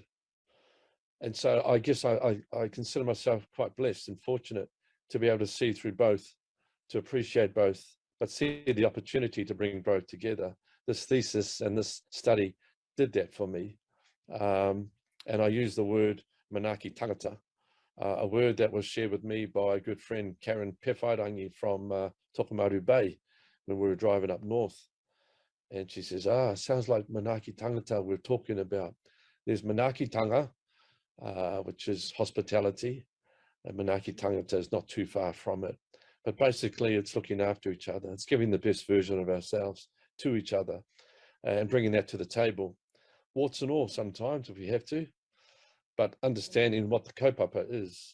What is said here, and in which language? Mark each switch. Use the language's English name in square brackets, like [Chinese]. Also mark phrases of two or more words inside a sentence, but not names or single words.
[English] And so I guess I consider myself quite blessed and fortunate to be able to see through both, to appreciate both, but see the opportunity to bring both together. This thesis and this study did that for me. And I use the word [Māori] manaaki tangata, [English] a word that was shared with me by a good friend, Karen Pewhairangi from Tokomaru Bay, when we were driving up north. And she says, sounds like [Māori] manaaki tangata [English] we're talking about. There's [Māori] manaaki tanga, [English] which is hospitality. and [Māori] Manaaki Tangata [English] is not too far from it. But basically, it's looking after each other. It's giving the best version of ourselves to each other and bringing that to the table. Warts and all sometimes, if we have to, but understanding what the kaupapa is.